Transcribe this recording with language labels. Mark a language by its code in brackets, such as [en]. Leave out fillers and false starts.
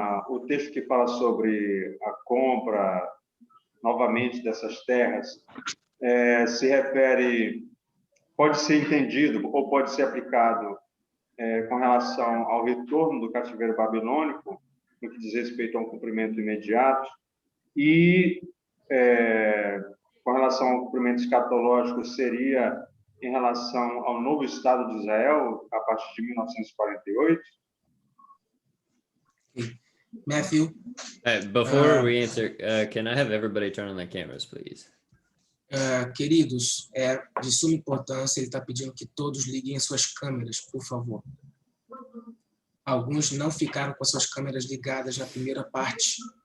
[pt] o texto que fala sobre a compra novamente dessas terras se refere, pode ser entendido ou pode ser aplicado com relação ao retorno do cativeiro babilônico, no que diz respeito a um cumprimento imediato, e com relação ao cumprimento escatológico seria em relação ao novo Estado de Israel a partir de 1948? Matthew? [en] Before we answer, can I have everybody turn on their cameras, please? [pt] Queridos, é de suma importância, ele está pedindo que todos liguem as suas câmeras, por favor. Alguns não ficaram com as suas câmeras ligadas na primeira parte.